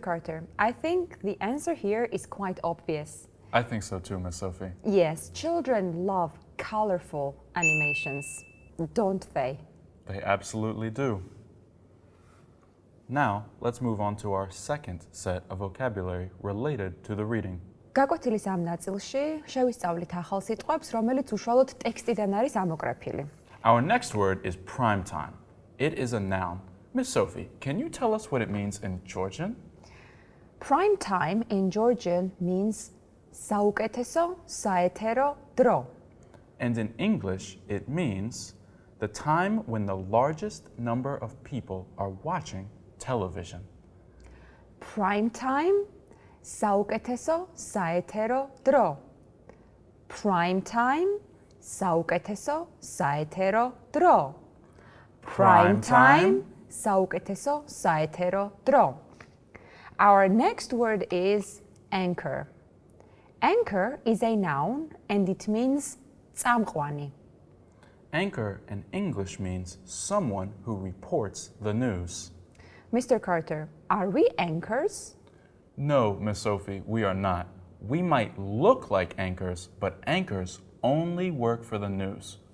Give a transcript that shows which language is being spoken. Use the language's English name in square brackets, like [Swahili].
[English] Carter, I think the answer here is quite obvious. I think so too, Miss Sophie. Yes, children love colorful animations, don't they? They absolutely do. Now, let's move on to our second set of vocabulary related to the reading. [Georgian] გაკვეთილის ამ ნაწილში შევისწავლით ახალ სიტყვებს, რომელიც უშუალოდ ტექსტიდან არის ამოკრეფილი. [English] Our next word is prime time. It is a noun. Miss Sophie, can you tell us what it means in Georgian? Prime time in Georgian means [Georgian] საუკეთესო საეთერო დრო. [English] And in English, it means the time when the largest number of people are watching television. Prime time [Georgian] საუკეთესო საეთერო დრო. [English] Prime time, [Georgian] საუკეთესო საეთერო დრო. [English] Prime time, [Georgian] საუკეთესო საეთერო დრო. [English] Our next word is anchor. Anchor is a noun and it means წამყვანი. Anchor in English means someone who reports the news. Mr. Carter, are we anchors? No, Miss Sophie, we are not. We might look like anchors, but anchors only work for the news.